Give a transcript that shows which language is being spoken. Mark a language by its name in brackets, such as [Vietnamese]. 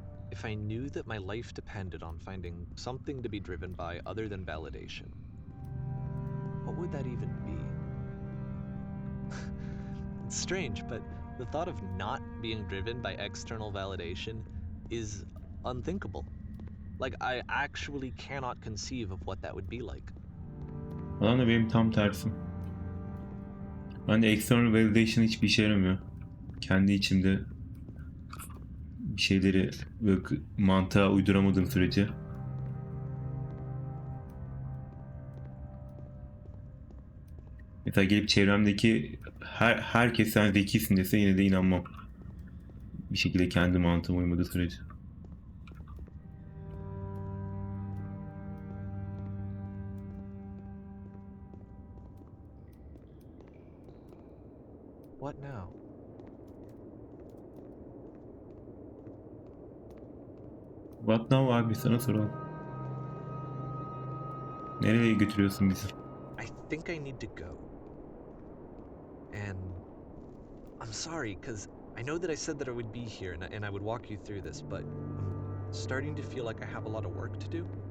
[English] If I knew that my life depended on finding something to be driven by other than validation, what would that even be? It's strange, but the thought of not being driven by external validation is unthinkable. Like, I actually cannot conceive of what that would be like. [Turkish] Bana da benim tam tersim. Ben de [English] external validation [Turkish] hiçbir işe yaramıyor. Kendi içimde bir şeyleri böyle mantığa uyduramadığım sürece. Mesela gelip çevremdeki herkes sen zekisin dese yine de inanmam. Bir şekilde kendi mantığıma uymadığı sürece. [English] What now? What now [Turkish] abi, sana soralım. Nereye götürüyorsun bizi? [English] I think I need to go. And I'm sorry, because I know that I said that I would be here and I would walk you through this, but I'm starting to feel like I have a lot of work to do.